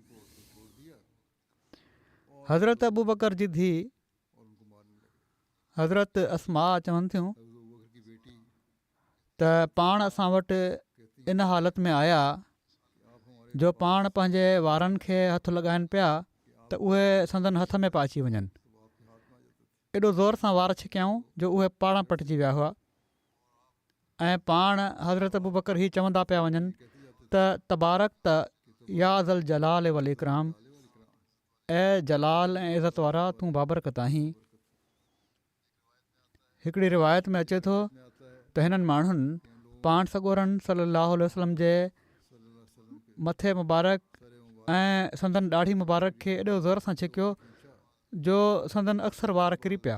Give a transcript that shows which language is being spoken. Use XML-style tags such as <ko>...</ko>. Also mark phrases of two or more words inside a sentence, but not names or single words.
<sd>हज़रत अबू बकर जी धीउ हज़रत अस्मा चवनि थियूं त पाण असां वटि इन हालत में आया जो पाण पंहिंजे वारनि खे हथु लॻाइनि पिया त उहे संदन हथ में पिया अची वञनि। एॾो ज़ोर सां वार छिकियाऊं जो उहे पाण पटिजी विया हुआ ऐं पाण हज़रत अबू बकर ही चवंदा पिया वञनि त</sd> <ar>تباركت يا ذا الجلال والإكرام,</ar> <sd>ऐं जलाल ऐं इज़त वारा तूं बाबरकत आहीं। हिकिड़ी रिवायत में अचे थो त हिननि माण्हुनि पाण सॻोरन</sd> <ar>صلى الله عليه وسلم</ar> <sd>जे मथे मुबारक ऐं संदन ॾाढी मुबारक खे एॾो ज़ोर सां छिकियो जो संदन अक्सर वार किरी पिया।</sd>